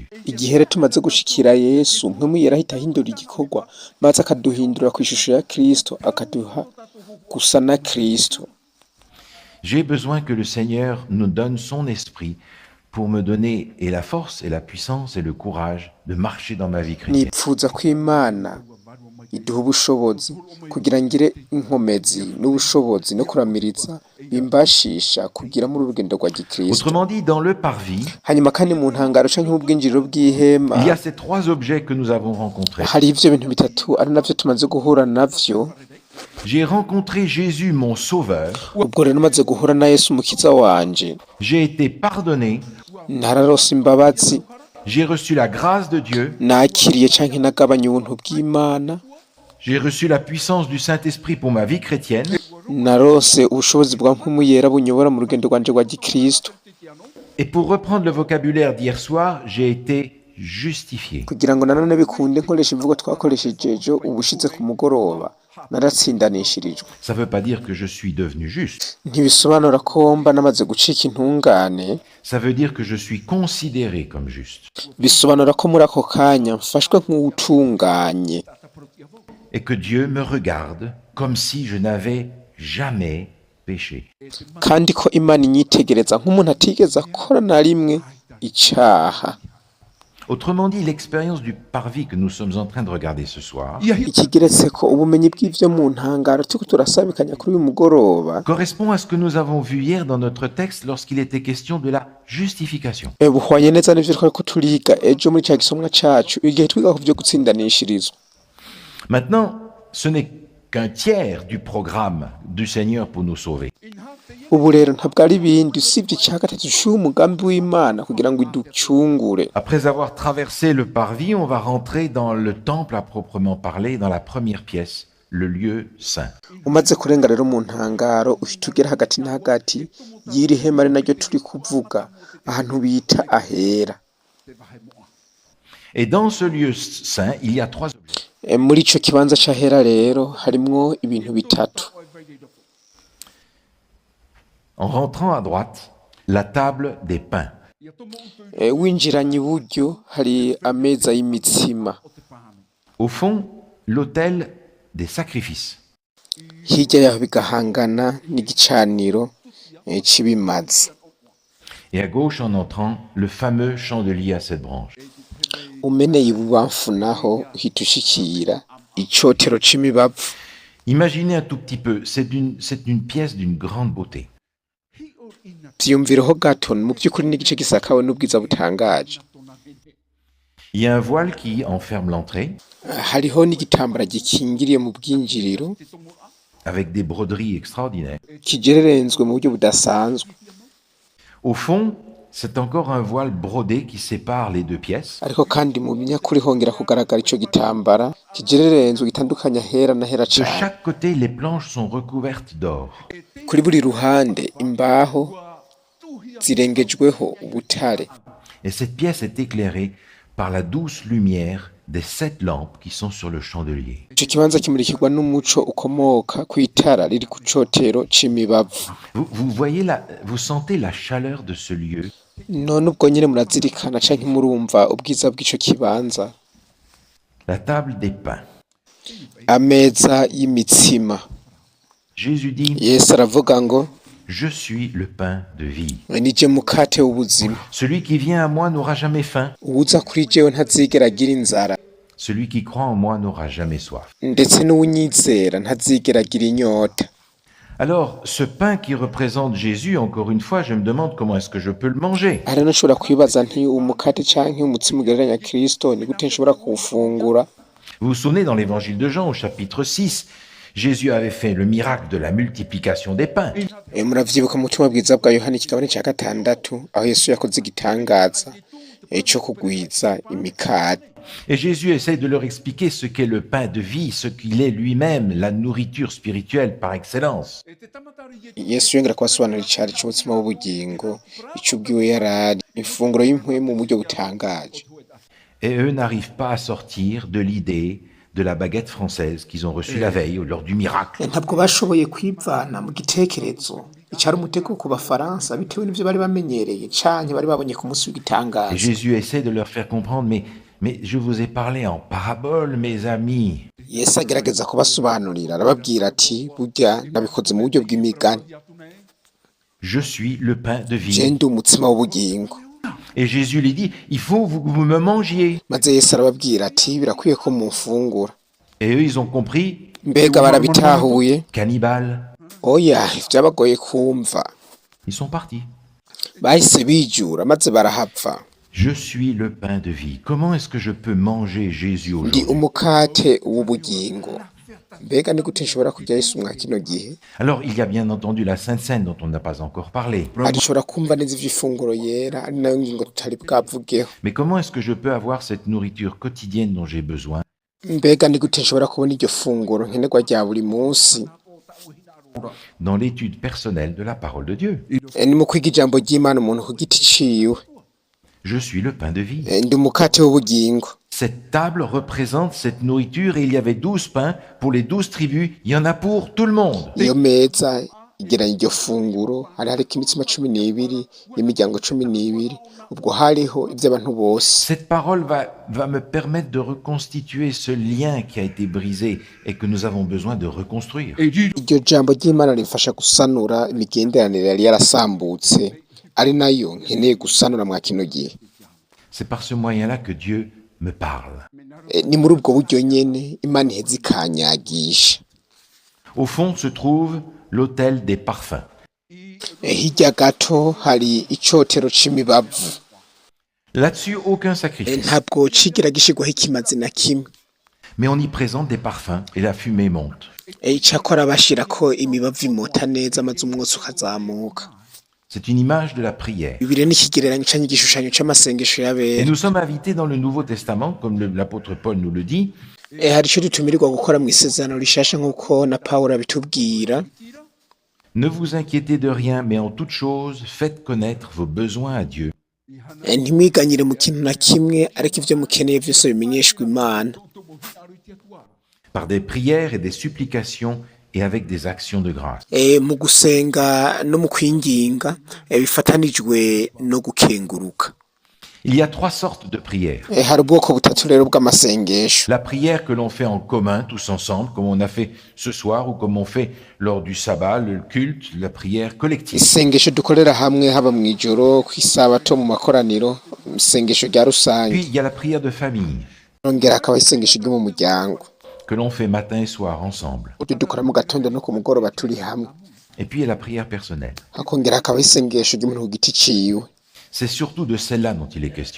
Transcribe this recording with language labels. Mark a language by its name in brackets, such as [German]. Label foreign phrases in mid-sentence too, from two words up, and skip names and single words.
[Rundi] Igihe rero tumaze gushikira Yesu mpwemu yera ahita ahindura igikorwa maze akaduhindura ku ishusho ya Kristo akaduha gusa na Kristo. [French] J'ai besoin que le Seigneur nous donne son esprit pour me donner et la force et la puissance et le courage de marcher dans ma vie chrétienne. [Rundi] Nipfuza ko Imana iduha ubushobozi kugira ngire inkomezi n'ubushobozi no kuramiriza bimbashisha kugira muri urugendo rwa gikristo. [French] Autrement dit, dans le parvis, [Rundi] Hanyuma kandi mu ntangaro canke mu bwinjiriro bw'ihema [French] il y a ces trois objets que nous avons rencontrés. [Rundi] hari ivyo bintu bitatu ari navyo tumaze guhura navyo. [French] J'ai rencontré Jésus, mon Sauveur. [Rundi] Ubwo rero maze guhura na Yesu umukiza wanje, [French] J'ai été pardonné. [Rundi] nararose imbabazi, [French] J'ai reçu la grâce de Dieu. [Rundi] nakiriye canke nagabanye ubuntu bw'Imana, [French] J'ai reçu la puissance du Saint-Esprit pour ma vie chrétienne. [Rundi] narose ubushobozi bwa mpwemu yera bunyobora mu rugendo rwanje rwa gikristo. [French] Et pour reprendre le vocabulaire d'hier soir, j'ai été justifié. [Rundi] Kugira ngo nanone bikunde nkoresha imvugo twakoresheje ejo ubushize ku mugoroba, naratsindanishirijwe. [French] Ça ne veut pas dire que je suis devenu juste. [Rundi] Ntibisobanura ko mba namaze gucika intungane, [French] Ça veut dire que je suis considéré comme juste. [Rundi] bisobanura ko muri ako kanya mfashwe nk'utunganye, [French] Et que Dieu me regarde comme si je n'avais jamais péché. [Rundi] kandi ko Imana inyitegereza nk'umuntu atigeze akora na rimwe icaha. [French] Autrement dit, l'expérience du parvis que nous sommes en train de regarder ce soir [Rundi] Ikigeretse ko ubumenyi bw'ivyo mu ntangaro turiko turasabikanya kuri uyu mugoroba [French] correspond à ce que nous avons vu hier dans notre texte lorsqu'il était question de la justification. [Rundi] buhwanye neza n'ivyo twariko turiga ejo muri ca gisomwa cacu igihe twiga ku vyo gutsindanishirizwa. [French] Maintenant, ce n'est qu'un tiers du programme du Seigneur pour nous sauver. [Rundi] Ubu rero ntabwo ari ibindi usibye ica gatatu c'umugambi w'Imana kugira ngo iducungure. [French] Après avoir traversé le parvis, on va rentrer dans le temple à proprement parler, dans la première pièce, le lieu saint. [Rundi] Umaze kurenga rero mu ntangaro uhita ugera hagati na hagati y'iri hema ari naryo turi kuvuga ahantu bita ahera. [French] Et dans ce lieu saint, il y a trois objets. [Rundi] Muri ico kibanza c'ahera rero harimwo ibintu bitatu. [French] En rentrant à droite, la table des pains. [Rundi] Winjiranye iburyo hari ameza y'imitsima, [French] Au fond, l'autel des sacrifices. [Rundi] hirya yaho bigahangana n'igicaniro c'ibimazi. [French] Et à gauche, en entrant, le fameux chandelier à sept branches. [Rundi] Umeneye ibubamfu naho uhita ushikira icotero c'imibavu. [French] Imaginez un tout petit peu, c'est une pièce d'une grande beauté. [Rundi] Vyiyumvireho gato mu by'ukuri n'igice gisakawe n'ubwiza butangaje. [French] Il y a un voile qui enferme l'entrée, [Rundi] Hariho n'igitambara gikingiriye mu bwinjiriro [French] avec des broderies extraordinaires. [Rundi] kigererenzwe mu buryo budasanzwe. [French] Au fond, c'est encore un voile brodé qui sépare les deux pièces. [Rundi] Ariko kandi mu binyakuri hongera kugaragara ico gitambara c'igitambara kigererenzwe gitandukanya hera na hera [French] De [Rundi] cane. [French] chaque côté, les planches sont recouvertes d'or. [Rundi] Kuri buri ruhande imbaho zirengejweho ubutare. [French] Et cette pièce est éclairée par la douce lumière des 7 lampes qui sont sur le chandelier. [Rundi] Ico kibanza kimurikirwa n'umuco ukomoka kw'itara riri ku cotero c'imibavu. [French] Vous sentez la chaleur de ce lieu. [Rundi] None ubwo nyene murazirikana canke murumva ubwiza bw'ico kibanza. [French] La table des pains. [Rundi] Ameza y'imitsima. [French] Jésus dit, [Rundi] Yesu aravuga ngo [French] je suis le pain de vie. [Rundi] nije mukate w'ubuzima. [French] Celui qui vient à moi n'aura jamais faim. [Rundi] Uwuza kuri jewe ntazigera agira inzara. [French] Celui qui croit en moi n'aura jamais soif. [Rundi] Ndetse n'uwunyizera ntazigera agira inyota. [French] Alors, ce pain qui représente Jésus, encore une fois, je me demande comment est-ce que je peux le manger. [Rundi] Hari nashobora kwibaza nti umukate canke umutsima ugereranya Kristo ni gute nshobora kuwufungura? [French] Vous vous souvenez, dans l'évangile de Jean, au chapitre 6, Jésus avait fait le miracle de la multiplication des pains. [Rundi] Muravyibuka mu butumwa bwiza bwa Yohana ikigabane ca gatandatu aho Yesu yakoze igitangaza co kugwiza imikate. [French] Et Jésus essaye de leur expliquer ce qu'est le pain de vie, ce qu'il est lui-même, la nourriture spirituelle par excellence. [Rundi] Yesu yongera kubasobanurira icari c'umutsima w'ubugingo, ico ubwiwe yarari, ifunguro y'impwemu mu buryo butangaje. [French] Et eux n'arrivent pas à sortir de l'idée de la baguette française qu'ils ont reçue la veille lors du miracle. [Rundi] Ntabwo bashoboye kwivana mu gitekerezo icari umutego ku bafaransa bitewe n'ivyo bari bamenyereye canke bari babonye ku munsi [French] Et [Rundi] w'igitangaza. [French] Jésus essaie de leur faire comprendre, mais je vous ai parlé en parabole, mes amis. [Rundi] Yesu agerageza kubasobanurira arababwira ati burya nabikoze mu buryo bw'imigani. [French] Je suis le pain de Je vie. [Rundi] ndi umutsima w'ubugingo. [French] Et Jésus lui dit, il faut que vous me mangiez. [Rundi] Maze Yesu arababwira ati birakwiye ko mufungura. [French] Et eux, ils ont compris, Mbega barabitahuye? cannibale. [Rundi] Oya, vyabagoye kumva. [French] Ils sont partis. [Rundi] Bahise bijura maze barahapfa. [French] Je suis le pain de vie. Comment est-ce que je peux manger Jésus [Rundi] Ndi [French] aujourd'hui? [Rundi] umukate w'ubugingo. Mbega ni gute nshobora kurya Yesu mwa kino gihe? [French] Alors, il y a bien entendu la Sainte Seine dont on n'a pas encore parlé. [Rundi] Arishobora kumva neza ivy'ifunguro yera ari nayo ngingo tutari bwavugeho. [French] Mais comment est-ce que je peux avoir cette nourriture quotidienne dont j'ai besoin [Rundi] Mbega ni gute nshobora kubona iryo funguro nkenerwa rya buri munsi? [French] dans l'étude personnelle de la parole de Dieu? [Rundi] Ni mu kwiga ijambo ry'Imana umuntu ku giti ciwe. [French] Je suis le pain de vie. [Rundi] Ndi umukate w'ubugingo. [French] Cette table représente cette nourriture et il y avait 12 pains pour les 12 tribus. Il y en a pour tout le monde. [Rundi] Iyo meza igeranya iryo funguro hari hariko imitsima 12 y'imiryango 12 ubwo hariho ivy'abantu bose. [French] Cette parole va me permettre de reconstituer ce lien qui a été brisé et que nous avons besoin de reconstruire. [Rundi] Iryo jambo ry'Imana rifasha gusanura imigenderanire yari yarasambutse ari nayo nkeneye gusanura mwa kino gihe. [French] C'est par ce moyen-là que Dieu me parle. [Rundi] Ni muri ubwo buryo nyene Imana iheza ikanyagisha. [French] Au fond se trouve l'autel des parfums. [Rundi] Hirya gato hari icotero c'imibavu. [French] Là-dessus, aucun sacrifice. [Rundi] Ntabwo cigira gishigwaho ikimazi na kimwe. [French] Mais on y présente des parfums et la fumée monte. [Rundi] Icakora bashirako imibavu imota neza maze umwotsi ukazamuka. [French] C'est une image de la prière. [Rundi] Bibiri ni ikigereranyo canke igishushanyo c'amasengesho [French] Et [Rundi] y'abera. [French] nous sommes invités dans le Nouveau Testament, comme l'apôtre Paul nous le dit, [Rundi] Hari ico dutumirirwa gukora mw'isezerano rishasha nk'uko na Pawulo abitubwira. [French] ne vous inquiétez de rien, mais en toute chose, faites connaître vos besoins à Dieu. [Rundi] Ntimwiganyire mu kintu na kimwe ariko ivyo mukeneye vyose bimenyeshwa Imana. [French] Par des prières et des supplications et avec des actions de grâce. [Rundi] Mu gusenga no mu kwinginga bifatanijwe no gukenguruka. [French] Il y a 3 sortes de prières. [Rundi] Hari ubwoko butatu rero bw'amasengesho. [French] La prière que l'on fait en commun, tous ensemble, comme on a fait ce soir, ou comme on fait lors du sabbat, le culte, la prière collective. [Rundi] Isengesho dukorera hamwe haba mw'ijoro kw'isabato mu makoraniro, isengesho rya rusange. [French] Puis il y a la prière de famille, [Rundi] Nongera akaba isengesho ryo mu muryango. [French] que l'on fait matin et soir ensemble. [Rundi] Utu dukora mu gatondo no ku mugoroba turi hamwe. [French] Et puis il y a la prière personnelle. [Rundi] Hakongera akaba isengesho ry'umuntu ku giti ciwe. [French] C'est surtout de celle-là dont il est question.